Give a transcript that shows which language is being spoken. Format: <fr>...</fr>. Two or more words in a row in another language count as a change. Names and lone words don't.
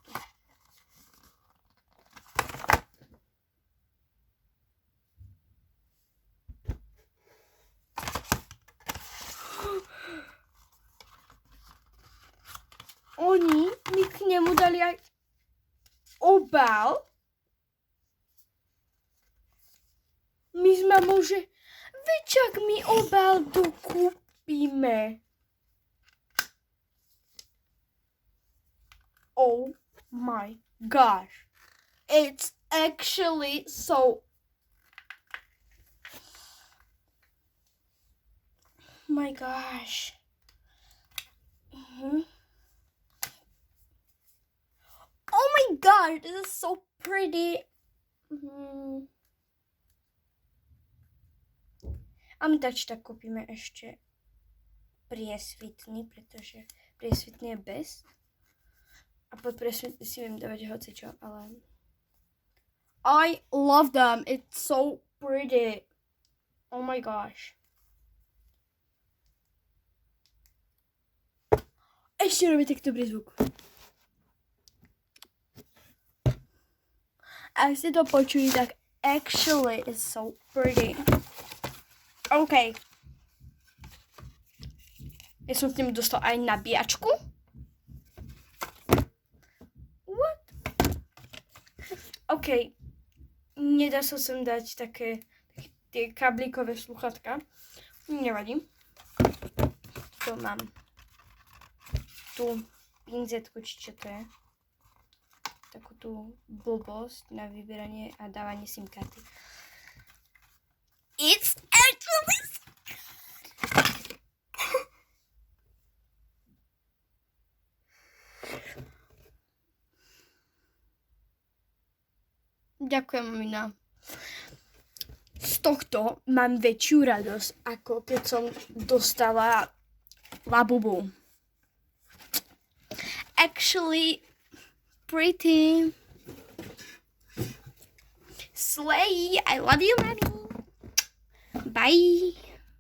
<sk>Oni mi k nemu dali aj obal. My s mamou, že večak mi obal dokúpime.</sk> <en>Oh my gosh. It's actually so... My gosh. Oh my god, this is so pretty.</en> <sk>A my tak kúpime ešte priesvitný, pretože priesvitný je best. A pod priesvitný si viem dávať hocičo, ale...</sk> <en>I love them. It's so pretty. Oh my gosh.</en> <sk>Ešte robí tak dobrý zvuk. Ak ste to počuli, tak</sk> <en>actually is so pretty.</en> <sk>OK. Ja som s tým dostal aj nabíjačku.</sk> <en>What? OK.</en> <sk>Nedá sa sem dať také tie kablíkové sluchatka. Nevadí. Tu mám tú pinzetku, či čo to je. Takú tú blbosť na vyberanie a dávanie SIM karty.</sk> <en>It's actually</en> <sk>Ďakujem, mamina. Z tohto mám väčšiu radosť, ako keď som dostala Labubu.</sk> <en>Actually, pretty. Slay, I love you, mommy. Bye.</en>